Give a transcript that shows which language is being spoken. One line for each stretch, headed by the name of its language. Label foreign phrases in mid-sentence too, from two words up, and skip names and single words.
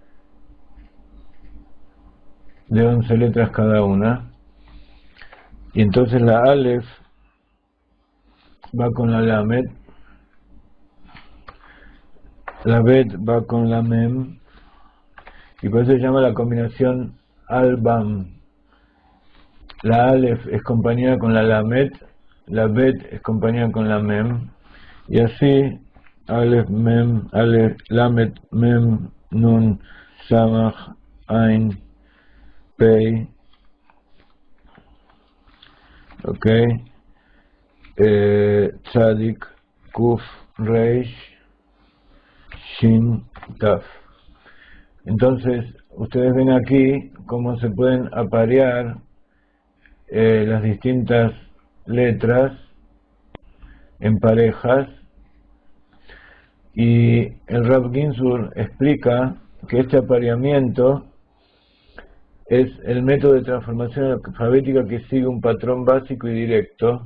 Spanish: 11 letras cada una, y entonces la Aleph va con la Lamed, la Bet va con la Mem, y por eso se llama la combinación Albam. La Aleph es compañera con la Lamed, la Bet es compañera con la Mem, y así Aleph, Mem, Aleph, Lamed, Mem, Nun, Samach, Ain, Pei, ok, Tzadik, Kuf, Reish, Shin, Taf. Entonces, ustedes ven aquí cómo se pueden aparear las distintas letras en parejas, y el Rav Ginsburg explica que este apareamiento es el método de transformación alfabética que sigue un patrón básico y directo.